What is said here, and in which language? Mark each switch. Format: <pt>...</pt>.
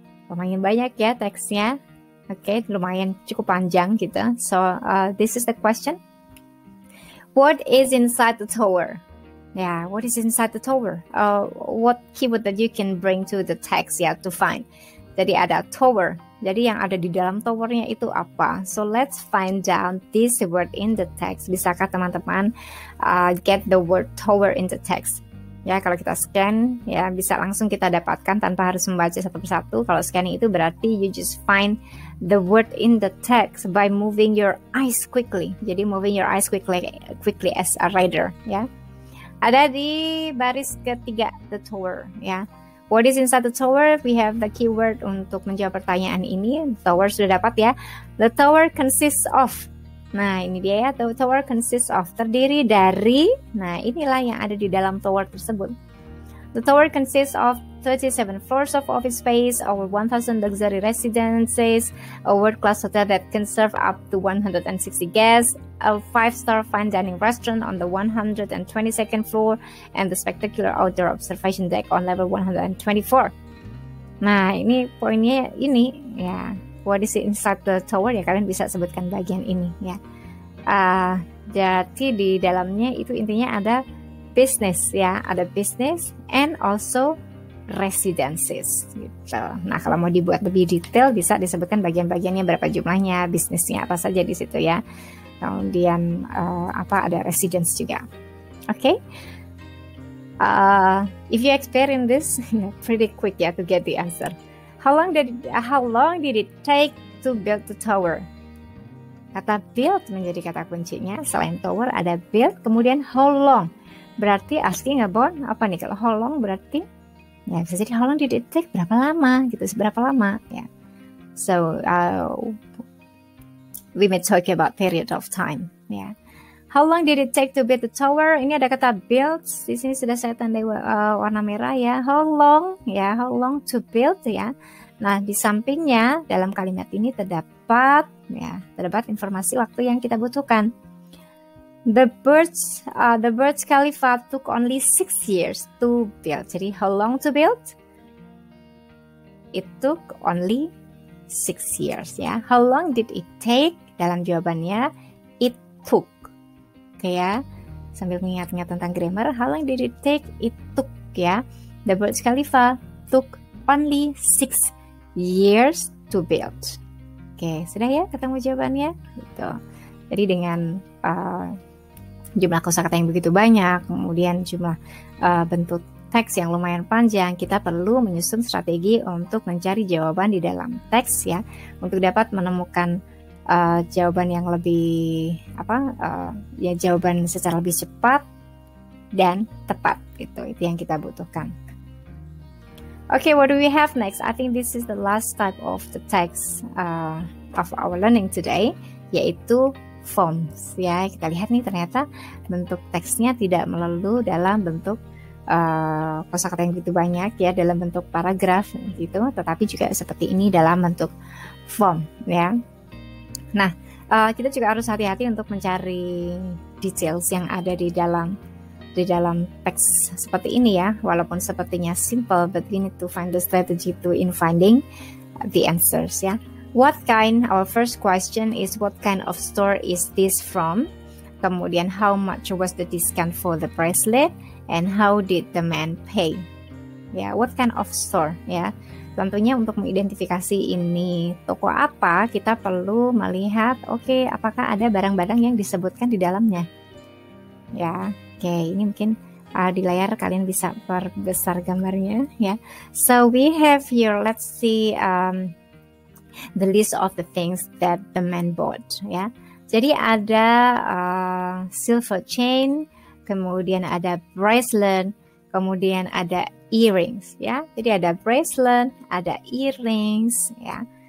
<id>Lumayan banyak ya teksnya. Oke, lumayan cukup panjang gitu.</id> <en>So, this is the question. What is inside the tower? Yeah, what is inside the tower? What keyword that you can bring to the text ya to find?</en> <id>Jadi ada tower. Jadi yang ada di dalam towernya itu apa?</id> <en>So let's find out this word in the text.</en> <id>Bisakah teman-teman</id> <en>get the word tower in the text?</en> <id>Ya, kalau kita scan, ya bisa langsung kita dapatkan tanpa harus membaca satu persatu. Kalau scanning itu berarti</id> <en>you just find the word in the text by moving your eyes quickly. Jadi moving your eyes quickly as a reader, ya.</en> <id>Ada di baris ketiga, the tower, ya.</id> <en>What is inside the tower? We have the keyword</en> <id>untuk menjawab pertanyaan ini. Tower sudah dapat ya.</id> <en>The tower consists of. Nah, ini dia ya. The tower consists of.</en> <id>Terdiri dari. Nah, inilah yang ada di dalam tower tersebut.</id> <en>The tower consists of 37 floors of office space, over 1,000 luxury residences, a world-class hotel that can serve up to 160 guests, a 5-star fine dining restaurant on the 122nd floor, and the spectacular outdoor observation deck on level 124.</en> <id>Nah, ini poinnya ini ya.</id> <en>What is inside the tower</en> <id>ya, kalian bisa sebutkan bagian ini ya. Jadi di dalamnya itu intinya ada business ya, ada</id> <en>business and also residences</en> <id>gitu. Nah, kalau mau dibuat lebih detail bisa disebutkan bagian-bagiannya, berapa jumlahnya, bisnisnya apa saja di situ ya. kemudian ada residence juga. Okay.</id> <en>If you experience this, pretty quick to get the answer. How long did it take to build the tower?</en> <id>Kata build menjadi kata kuncinya. Selain tower ada build, kemudian how long. Berarti</id> <en>asking about</en> <id>apa nih? Kalau how long berarti ya bisa jadi</id> <en>how long did it take,</en> <id>berapa lama gitu, seberapa lama ya.</id> <en>So we may talk about period of time ya. How long did it take to build the tower?</en> <id>Ini ada kata build. Di sini sudah saya tandai warna merah ya.</id> <en>How long ya? How long to build ya?</en> <id>Nah, di sampingnya dalam kalimat ini terdapat informasi waktu yang kita butuhkan.</id> <en>The Burj Khalifa took only 6 years to build. Jadi how long to build? It took only 6 years ya. How long did it take?</en> <id>Dalam jawabannya</id> <en>it took.</en> <id>Oke ya, sambil mengingat-ingat tentang grammar,</id> <en>how long did it take? It took ya. The Burj Khalifa took only 6 years to build.</en> <id>Oke, sudah ya ketemu jawabannya? Gitu. Jadi dengan jumlah kosakata yang begitu banyak, kemudian jumlah bentuk teks yang lumayan panjang, kita perlu menyusun strategi untuk mencari jawaban di dalam teks ya, untuk dapat menemukan jawaban yang lebih jawaban secara lebih cepat dan tepat gitu. Itu yang kita butuhkan.</id> <en>Okay, what do we have next? I think this is the last type of the text of our learning today, yaitu forms ya.</en> <id>Kita lihat nih, ternyata bentuk teksnya tidak melulu dalam bentuk kosakata yang begitu banyak ya, dalam bentuk paragraf gitu, tetapi juga seperti ini dalam bentuk form ya. Nah, kita juga harus hati-hati untuk mencari details yang ada di dalam teks seperti ini ya. Walaupun sepertinya simple,</id> <en>but we need to find the strategy in finding the answers ya. Our first question is what kind of store is this from? Kemudian how much was the discount for the bracelet? And how did the man pay? Ya, what kind of store ya.</en> <id>Tentunya untuk mengidentifikasi ini toko apa, kita perlu melihat, apakah ada barang-barang yang disebutkan di dalamnya. Ya, ini mungkin di layar kalian bisa perbesar gambarnya ya.</id> <en>So we have here, let's see the list of the things that the man bought ya.</en> <id>Jadi ada silver chain, kemudian ada bracelet, kemudian ada earrings ya. Jadi ada bracelet, ada earrings ya.</id>